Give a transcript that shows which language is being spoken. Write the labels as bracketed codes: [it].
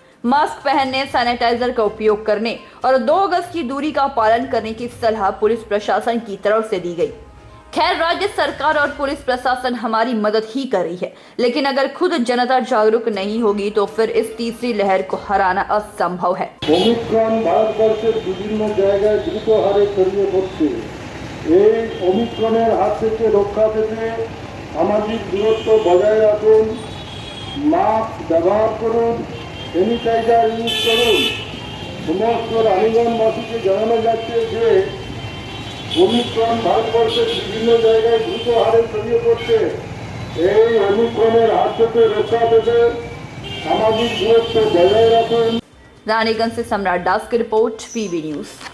[hi] Mask पहनने, sanitiser का उपयोग करने और 2 गज की दूरी का पालन करने की सलाह पुलिस प्रशासन की तरफ से दी गई। खैर, राज्य सरकार और पुलिस प्रशासन हमारी मदद ही कर रही है, लेकिन अगर खुद जनता जागरूक नहीं होगी तो फिर इस तीसरी लहर को हराना असंभव है। [bn] ओमिक्रन ভারতবর্ষের বিভিন্ন জায়গায় দ্রুত হারে ছড়িয়ে পড়ছে। এই ওমিক্রনের হাত থেকে রক্ষা পেতে সামাজিক দূরত্ব বজায় রাখুন, মাস্ক ব্যবহার করুন, স্যানিটাইজার ইউজ করুন। সমস্ত রানীগঞ্জবাসীকে জানানো যাচ্ছে যে ওমিক্রন ভারতবর্ষের বিভিন্ন জায়গায় দ্রুত হারে ছড়িয়ে পড়ছে। এই ওমিক্রনের হাত থেকে রক্ষা পেতে সামাজিক দূরত্ব বজায় রাখুন। [hi] रानीगंज से सम्राट दास की रिपोर्ट, पीवी न्यूज।